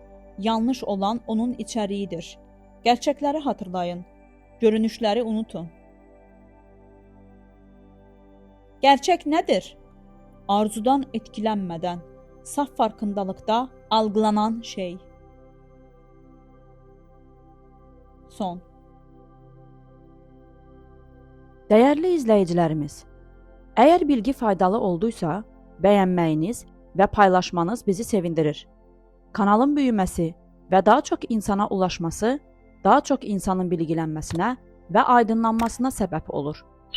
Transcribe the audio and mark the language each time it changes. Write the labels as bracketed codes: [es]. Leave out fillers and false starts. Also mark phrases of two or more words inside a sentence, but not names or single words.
[tr] Yanlış olan onun içeriğidir. Gerçekleri hatırlayın. Görünüşleri unutun. Gerçek nedir? Arzudan etkilenmeden, saf farkındalıkta algılanan şey. Son. [az] Dəyərli izləyicilərimiz, əgər bilgi faydalı olduysa, bəyənməyiniz və paylaşmanız bizi sevindirir. Kanalın böyüməsi və daha çox insana ulaşması, daha çox insanın bilgilənməsinə və aydınlanmasına səbəb olur.